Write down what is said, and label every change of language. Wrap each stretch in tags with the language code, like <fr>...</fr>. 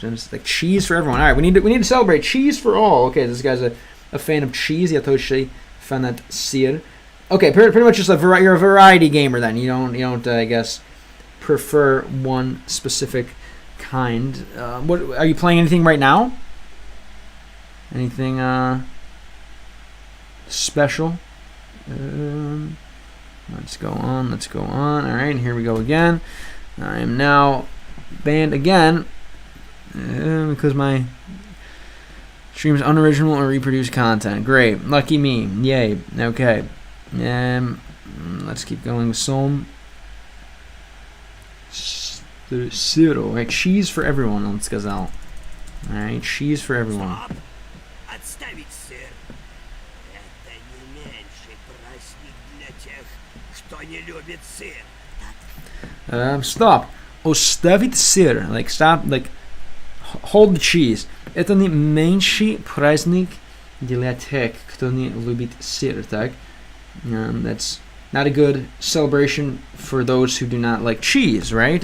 <en>Like cheese for everyone. All right, we need to celebrate cheese for all. Okay, this guy's a fan of cheese.</en> <ru>Я тоже</ru> <en>fan of</en> <ru>сыр.</ru> <en>Okay, pretty much just you're a variety gamer then. You don't I guess prefer one specific kind. What are you playing? Anything right now? Anything special? Let's go on. All right, here we go again. I am now banned again. Because my stream is unoriginal or reproduced content. Great. Lucky me. Yay. Okay. Let's keep going with Som. Zero. Right. Cheese for everyone. Let's go out. Alright. Cheese for everyone.</en> <ru>Отставить сыр. Это не меньший праздник для тех, кто не любит сыр.</ru> <en>Stop.</en> <ru>Оставить сыр.</ru> <en>Like stop. Like hold the cheese.</en> <ru>Это не меньший праздник для тех, кто не любит сыр, так?</ru> <en>That's not a good celebration for those who do not like cheese, right?</en>